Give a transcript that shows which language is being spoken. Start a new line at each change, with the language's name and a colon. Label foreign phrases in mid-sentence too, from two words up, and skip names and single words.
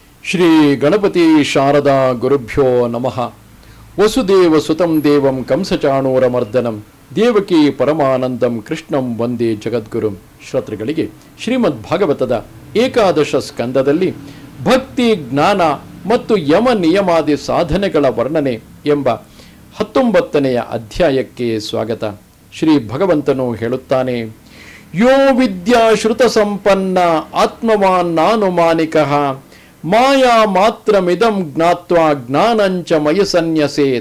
Sanskrit: ಶ್ರೀ ಗಣಪತಿ ಶಾರದಾ ಗುರುಭ್ಯೋ ನಮಃ. ವಸುದೇವ ಸುತಂ ದೇವಂ ಕಂಸಚಾಣೂರಮರ್ದನಂ ದೇವಕಿ ಪರಮಾನಂದಂ ಕೃಷ್ಣಂ ವಂದೇ ಜಗದ್ಗುರುಂ.
Kannada: ಶ್ರೋತೃಗಳಿಗೆ ಶ್ರೀಮದ್ ಭಾಗವತದ ಏಕಾದಶ ಸ್ಕಂದದಲ್ಲಿ ಭಕ್ತಿ, ಜ್ಞಾನ ಮತ್ತು ಯಮ ನಿಯಮಾದಿ ಸಾಧನೆಗಳ ವರ್ಣನೆ ಎಂಬ 19ನೆಯ ಅಧ್ಯಾಯಕ್ಕೆ ಸ್ವಾಗತ. ಶ್ರೀ ಭಗವಂತನು ಹೇಳುತ್ತಾನೆ,
Sanskrit: ಯೋ ವಿದ್ಯಾ ಶ್ರುತ ಸಂಪನ್ನ ಆತ್ಮವಾನ್ ನಾನುಮಾನಿಕಃ ಮಾಯಾ ಮಾತ್ರಮಿದಂ ಜ್ಞಾತ್ವಾ ಜ್ಞಾನಂಚ ಮಯಸನ್ಯಸೇತ್.